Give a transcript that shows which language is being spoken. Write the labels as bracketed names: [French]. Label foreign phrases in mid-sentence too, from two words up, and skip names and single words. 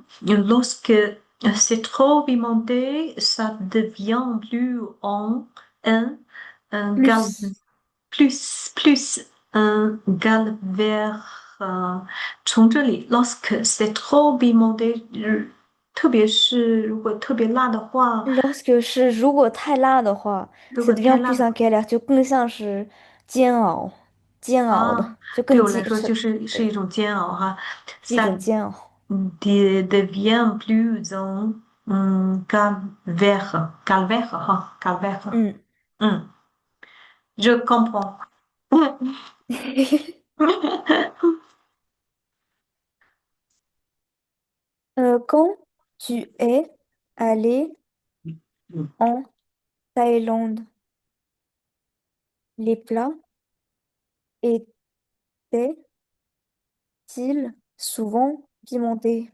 [French] Lorsque c'est trop pimenté, ça devient plus en un, un gal, Plus plus un calvaire [Chinese] 从这里 [French] ，lorsque c'est trop pimenté， [Chinese] 特别是如果特别辣的话， lorsque 是如果太辣的话如 [French] ，ça [Chinese] 果太 [French] devient [Chinese] 辣 [French] plus [Chinese] 的 [French] un calvaire， [Chinese] 就更像是煎熬，煎熬的，啊，就更煎，对我来说就是一对，种煎熬哈。是一种 [French] Ça [Chinese] 煎熬。 [French] devient plus un calvaire, calvaire 哈，calvaire。嗯，嗯，je comprends。 quand tu es allé en Thaïlande, les plats étaient-ils souvent pimentés?